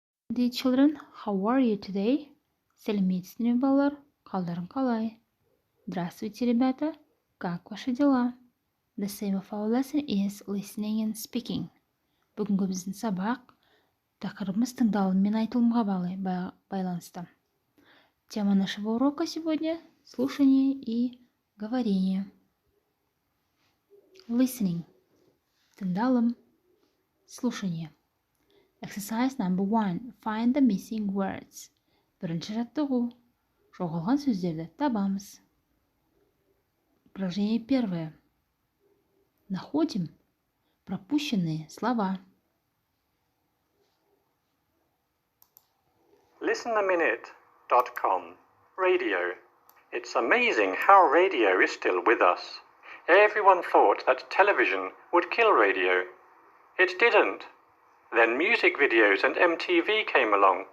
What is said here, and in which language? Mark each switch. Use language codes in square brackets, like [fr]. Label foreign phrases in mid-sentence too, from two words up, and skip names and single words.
[en] Dear children, how are you today? [kk] Сәлеметсіздер ме, балалар? Қалдарың қалай? [ru] Здравствуйте, ребята. Как ваши дела? [en] The same of our lesson is listening and speaking. [kk] Бүгінгі біздің сабақ тақырыбымыз тыңдалым мен айтылымға байланысты. [ru] Тема нашего урока сегодня – слушание и говорение. [en] Listening – тыңдалым, [ru] слушание. [en] Exercise number 1. Find the missing words. [kk] Бірінші жаттығу. Жоғалған сөздерді табамыз. [ru] Упражнение первое. Находим пропущенные слова. [en] ListenAminute.com. Radio. It's amazing how radio is still with us. Everyone thought that television would kill radio. It didn't. Then music videos and MTV came along.